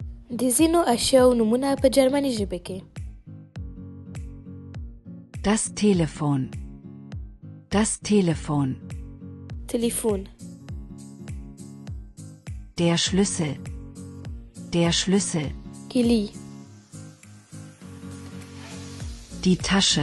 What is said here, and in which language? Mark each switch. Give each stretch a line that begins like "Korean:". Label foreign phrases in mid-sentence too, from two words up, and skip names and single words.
Pashto: د ځینو اشیاو نومونه په جرمني ژبه کې.
German: Das Telefon. Das Telefon.
Pashto: تلیفون.
German: Der Schlüssel. Der Schlüssel.
Pashto: کیلی.
German: Die Tasche.